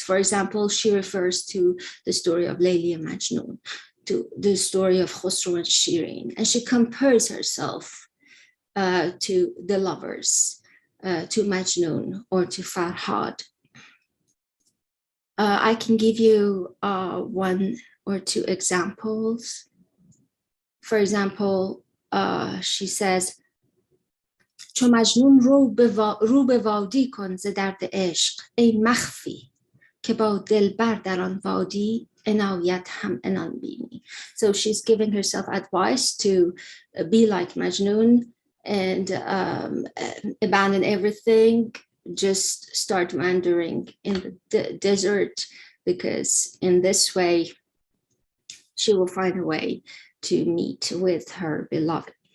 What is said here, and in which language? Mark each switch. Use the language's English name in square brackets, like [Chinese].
[English] For example, she refers to the story of Layli and Majnun, to the story of Khosrow and Shirin, and she compares herself to the lovers, to Majnun or to Farhad. I can give you one or two examples. For example, she says, [Persian] چو مجنون رو به وادی کن ز درد عشق ای مخفی که با دلبر در آن وادی عنایت هم عنان بینی. [English] So she's giving herself advice to be like Majnun and abandon everything, just start wandering in the desert, because in this way she will find a way to meet with her beloved.